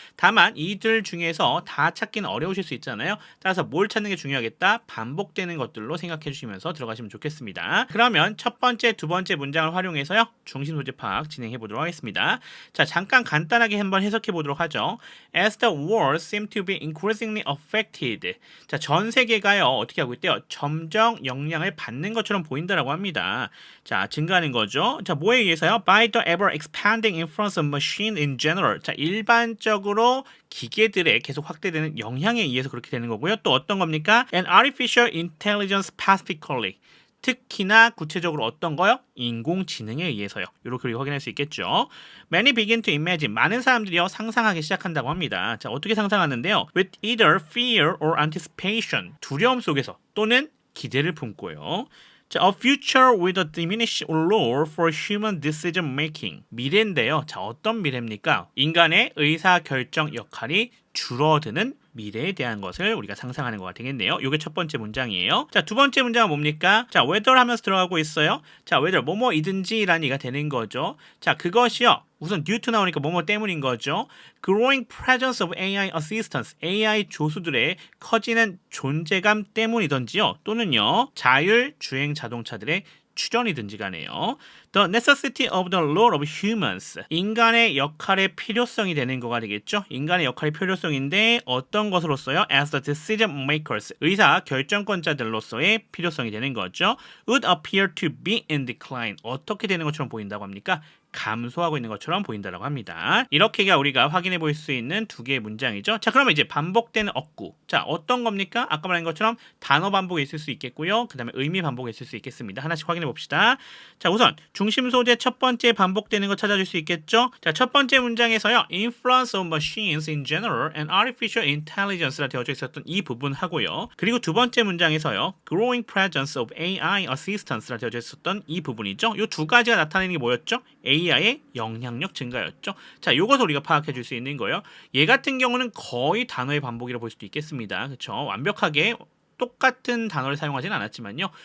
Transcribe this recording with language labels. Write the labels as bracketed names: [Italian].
[Korean] 다만 이들 중에서 다 찾기는 어려우실 수 있잖아요. 따라서 뭘 찾는 게 중요하겠다? 반복되는 것들로 생각해 주시면서 들어가시면 좋겠습니다. 그러면 첫 번째, 두 번째 문장을 활용해서요. 중심 소재 파악 진행해 보도록 하겠습니다. 자, 잠깐 간단하게 한번 해석해 보도록 하죠. [English] As the world seems to be increasingly affected. [Korean] 자, 전 세계가요. 어떻게 하고 있대요? 점점 영향을 받는 것처럼 보인다라고 합니다. 자, 증가하는 거죠. 자, 뭐에 의해서요? [English] By the ever expanding influence of machine in general. [Korean] 자, 일반적으로 기계들의 계속 확대되는 영향에 의해서 그렇게 되는 거고요. 또 어떤 겁니까? [English] And artificial intelligence specifically. [Korean] 특히나 구체적으로 어떤 거요? 인공지능에 의해서요. 이렇게 확인할 수 있겠죠. [English] Many begin to imagine. [Korean] 많은 사람들이요 상상하기 시작한다고 합니다. 자, 어떻게 상상하는데요? [English] With either fear or anticipation. [Korean] 두려움 속에서 또는 기대를 품고요. [English] 자, a future with a diminished role for human decision making. [Korean] 미래인데요. 자, 어떤 미래입니까? 인간의 의사 결정 역할이 줄어드는 미래에 대한 것을 우리가 상상하는 거가 되겠네요. 이게 첫 번째 문장이에요. 자, 두 번째 문장은 뭡니까? 자, whether 하면서 들어가고 있어요. 자, whether 뭐뭐이든지 라는 얘기가 되는 거죠. 자, 그것이요. 우선 due to 나오니까 뭐뭐 때문인 거죠. [English] Growing presence of AI assistance, [Korean] AI 조수들의 커지는 존재감 때문이던지요. 또는요. 자율 주행 자동차들의 출현이든지 간에요. [English] The necessity of the role of humans. [Korean] 인간의 역할의 필요성이 되는 거가 되겠죠. 인간의 역할의 필요성인데 어떤 것으로서요? [English] As the decision makers. [Korean] 의사 결정권자들로서의 필요성이 되는 거죠. [English] Would appear to be in decline. [Korean] 어떻게 되는 것처럼 보인다고 합니까? 감소하고 있는 것처럼 보인다라고 합니다. 이렇게가 우리가 확인해 볼 수 있는 두 개의 문장이죠. 자, 그러면 이제 반복되는 어구. 자, 어떤 겁니까? 아까 말한 것처럼 단어 반복이 있을 수 있겠고요. 그 다음에 의미 반복이 있을 수 있겠습니다. 하나씩 확인해 봅시다. 자, 우선 중심 소재 첫 번째 반복되는 거 찾아줄 수 있겠죠? 자, 첫 번째 문장에서요. [English] Influence of machines in general and artificial intelligence라 [Korean] 되어져 있었던 이 부분 하고요. 그리고 두 번째 문장에서요. [English] Growing presence of AI assistance [Korean] 라 되어져 있었던 이 부분이죠. 이 두 가지가 나타내는 게 뭐였죠? AI의 영향력 증가였죠. 자, 요것을 우리가 파악해 줄 수 있는 거예요. 얘 같은 경우는 거의 단어의 반복이라고 볼 수도 있겠습니다. 그렇죠? 완벽하게 똑같은 단어를 사용하지는 않았지만요.